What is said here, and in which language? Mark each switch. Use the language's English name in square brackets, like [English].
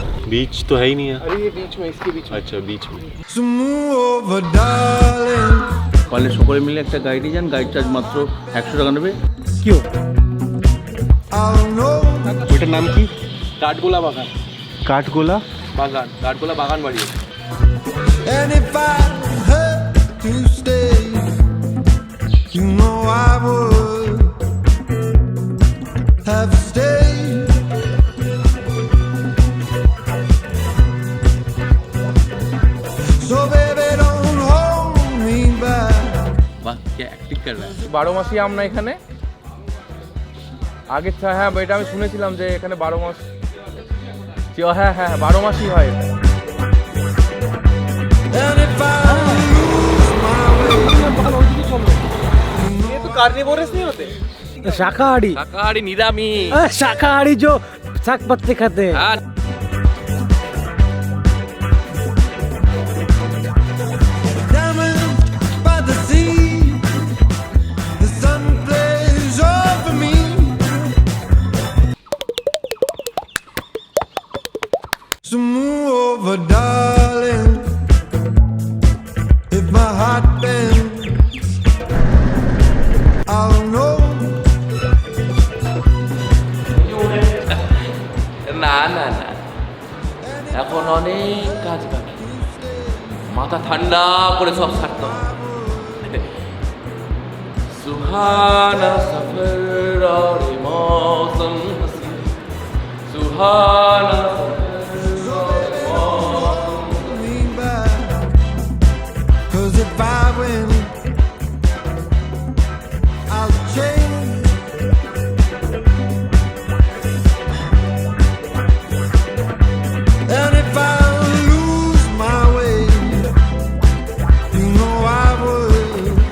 [Hindi] बीच तो है ही नहीं है। अरे ये बीच में, इसके बीच में। अच्छा बीच में। [English] So move over, darling. [Bangla] পারলে সকলে মিলে একটা গাড়ি যান, গাড়ি চার্জ মাত্র 100 টাকা নেবে। [English] I'll know. [Bangla] ওইটার নাম কি? [Hindi] काठगोला बागान। [Bangla] কাঠগোলা [Hindi] बागान, काठगोला बागान बाड़ी है। [English] And if I had to stay, you know I would have stayed. So baby, don't hold me back. [Bangla] বাহ, কে অ্যাক্টিং [Hindi] कर रहा है। [Bangla] 12 মাসই আম না এখানে? আগে হ্যাঁ এটা আমি শুনেছিলাম যে এখানে 12 মাস। হ্যাঁ 12 মাসই হয় এটা। [English] And if I lose my way, [Hindi] ये तो कार्निवोरस नहीं होते? शाकाहारी [Bangla] শাকাহারি নিরামিষ। [Hindi] शाकाहारी जो शाक पत्ते खाते हैं। [Bangla] আর [English] diamond by the sea, the sun plays over me. So move over, darling. If my heart bends, I'll know. [Bangla] না না না, এখন অনেক কাজ বাকি, মাথা ঠান্ডা করে সব ছাড়তে হবে। [Hindi] সুহানা সফর और मौसम हसी, सुहाना [English] Me back. 'Cause if I win, I'll change. And if I lose my way, you know I would